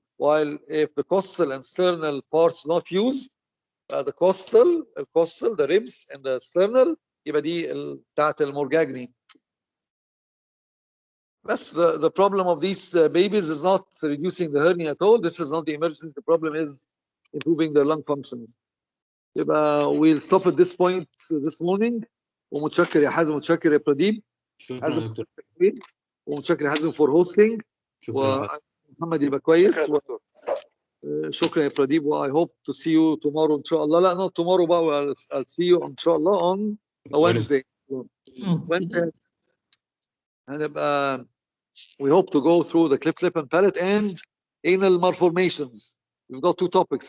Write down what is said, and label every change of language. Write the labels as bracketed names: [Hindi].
[English] While if the costal and sternal parts not fuse, the costal, the ribs, and the sternal, [Arabic] يبقى دي بتاعت المورجاجني. [English] That's the problem of these babies is not reducing the hernia at all. This is not the emergency. The problem is improving their lung functions. يبقى we'll stop at this point this morning. [Arabic] ومتشكر يا حازم، متشكر يا براديب. شكرا يا دكتور. ومتشكر يا حازم [English] for hosting. [Arabic] ومحمد يبقى كويس. شكرا يا براديب. [English] I hope to see you tomorrow [Arabic] إن شاء الله. [English] لا not tomorrow بقى. I'll see you [Arabic] إن شاء الله [English] on Wednesday. Wednesday. هنبقى we hope to go through the clip and palate and anal malformations. We've got two topics.